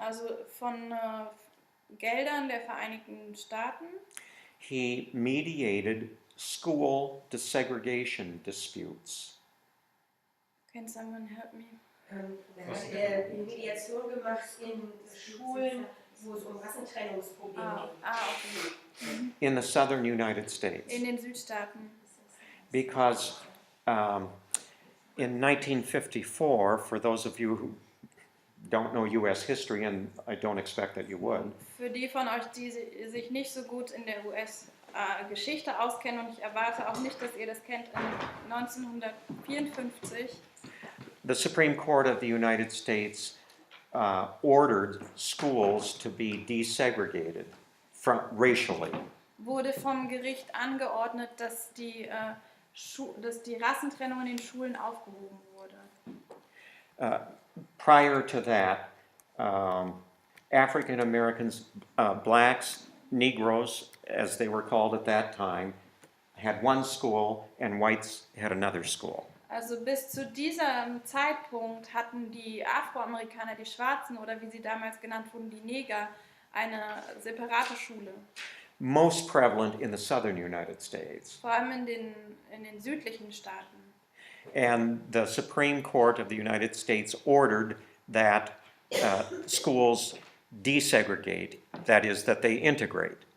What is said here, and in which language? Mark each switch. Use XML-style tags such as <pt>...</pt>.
<de>Also von Geldern der Vereinigten Staaten.</de> <en>he mediated school desegregation disputes. Can someone help me?</en> <de>Da hat er eine Mediation gemacht in Schulen, wo es um Rassentrennungsprobleme ging.</de> <en>Okay. In the southern United States.</en> <de>In den Südstaaten.</de> <en>Because in 1954, for those of you who don't know US history, and I don't expect that you would,</en> <de>Für die von euch, die sich nicht so gut in der US-Geschichte auskennen, und ich erwarte auch nicht, dass ihr das kennt, in 1954</de> <en>the Supreme Court of the United States ordered schools to be desegregated racially.</en> <de>wurde vom Gericht angeordnet, dass die Rassentrennung in den Schulen aufgehoben wurde.</de> <en>Prior to that, African Americans, blacks, Negroes, as they were called at that time, had one school and whites had another school.</en> <de>Also bis zu diesem Zeitpunkt hatten die Afroamerikaner, die Schwarzen oder wie sie damals genannt wurden, die Neger, eine separate Schule.</de> <en>Most prevalent in the southern United States.</en> <de>Vor allem in den südlichen Staaten.</de> <en>And the Supreme Court of the United States ordered that schools desegregate, that is, that they integrate.</en>